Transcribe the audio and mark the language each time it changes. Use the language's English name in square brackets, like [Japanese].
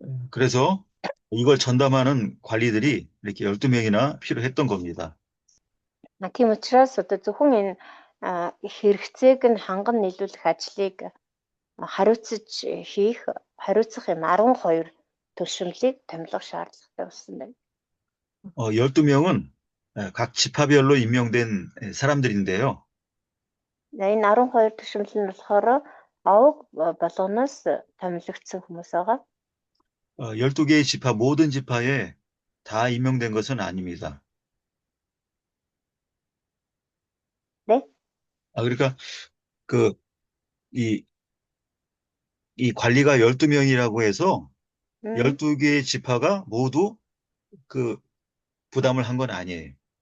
[Korean] 그래서 이걸 전담하는 관리들이 이렇게 12명이나 필요했던 겁니다. [Mongolian] Тийм учраас одоо зөвхөн энэ хэрэгцээг нь ханган нийлүүлэх ажлыг хариуцах юм 12 төшөмлийг томилох шаардлагатай болсон байна. [Korean] 12명은 각 지파별로 임명된 사람들인데요. [Mongolian] Энэ 12 төшөмөл нь болохоор овог болгоноос томилогдсон хүмүүс байгаа. [Korean] 12개의 지파 모든 지파에 다 임명된 것은 아닙니다. 네? 그러니까 이 관리가 12명이라고 해서 12개의 지파가 모두 그 부담을 한 건 아니에요.